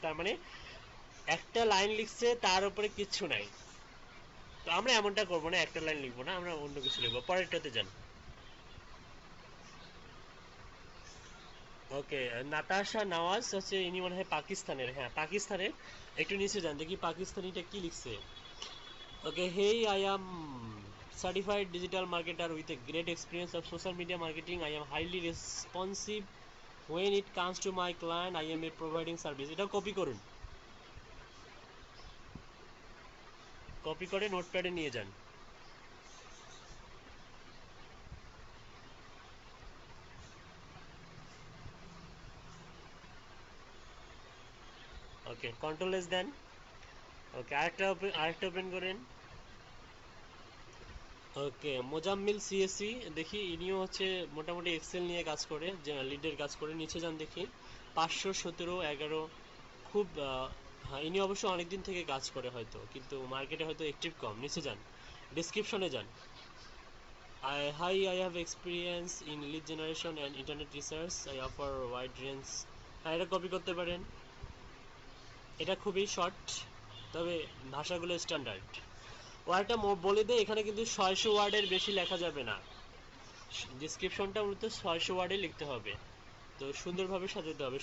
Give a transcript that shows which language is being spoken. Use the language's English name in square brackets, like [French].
[Bangla] তার মানে একটা লাইন লিখছে, তার উপরে কিচ্ছু নাই। তো আমরা এমনটা করবো না, একটা লাইন লিখবো না, আমরা অন্য কিছু লিখবো। পরেরটাতে যান। ওকে, নাতাশা নওয়াজ হচ্ছে, ইনি মনে হয় পাকিস্তানের, হ্যাঁ পাকিস্তানের। একটু নিচে যান দেখি পাকিস্তানিটা কি লিখছে। [English] Okay, hey, I am certified digital marketer with a great experience of social media marketing. I am highly responsive when it comes to my client. I am a providing service. [Bangla] এটা কপি করুন, copy করে নোটপ্যাডে নিয়ে যান। ওকে, control S দেন। ওকে, আরেকটা open করেন। ওকে, Mozammil CSC, দেখি ইনিও হচ্ছে মোটামুটি এক্সেল নিয়ে কাজ করে, যে লিডের কাজ করে। নিচে যান দেখি, 517 11, খুব হ্যাঁ ইনি অবশ্য অনেকদিন থেকে কাজ করে হয়তো, কিন্তু মার্কেটে হয়তো অ্যাক্টিভ কম। নিচে যান, ডিসক্রিপশনে যান। [English] I have experience in lead generation and internet research. I offer wide range. [Bangla] হ্যাঁ এটা কপি করতে পারেন, এটা খুবই শর্ট, তবে ভাষাগুলো স্ট্যান্ডার্ড। ওয়ার্ডটা বলে দেয়, এখানে কিন্তু 600 ওয়ার্ডের বেশি লেখা যাবে না, ডিসক্রিপশনটা মূলত 600 ওয়ার্ডে লিখতে হবে, তো সুন্দরভাবে সাজাতে হবে।